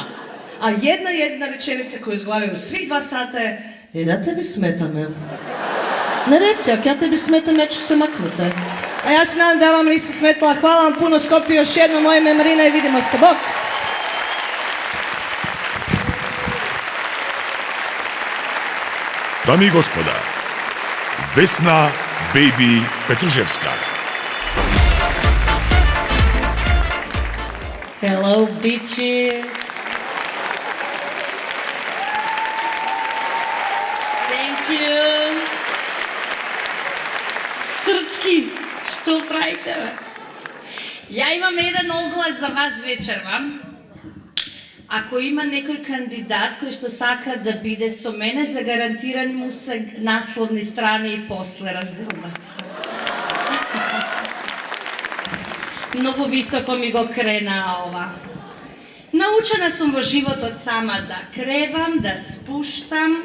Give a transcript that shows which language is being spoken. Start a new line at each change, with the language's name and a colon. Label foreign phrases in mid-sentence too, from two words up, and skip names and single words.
Croatian: A jedna rečenica koju izgovaraju svih 2 sata je ja tebi smetam, Ne reci, ako ja tebi smetam, ja ću se maknuti. A ja se nadam da vam nisam smetala. Hvala vam puno, Skopje, još jednom. Moje ime je Marina i vidimo se. Bok!
Macedonian: Дами и господа, Vesna Baby Petruševska.
English: Hello, bitches! Thank you!
Macedonian: Српски, што правите?
Serbian: Ja imam jedan oglas za vas večerva.
Macedonian: Ako ima некој кандидат кој што сака да биде со мене, загарантирани му се насловни страни и после разделбата. Многу високо ми го крена ова. Научена сум во животот сама да кревам, да спуштам.